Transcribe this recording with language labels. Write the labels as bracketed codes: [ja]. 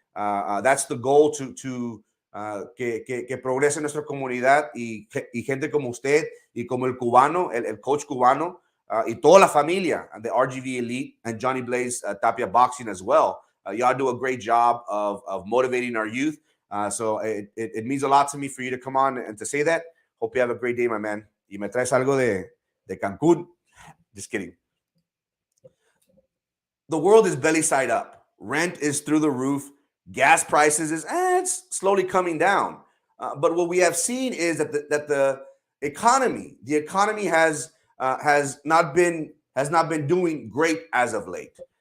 [en] That's the goal, to [es] que progrese nuestra comunidad y gente como usted y como el cubano, el coach cubano, y toda la familia, [en] and the RGV Elite and Johnny Blaze Tapia Boxing as well. Y'all do a great job of motivating our youth. So it means a lot to me for you to come on and to say that. Hope you have a great day, my man. [es] Y me traes algo de Cancún. [en] Just kidding. The world is belly side up. Rent is through the roof. Gas prices it's slowly coming down. But what we have seen is that the economy has not been doing great as of late.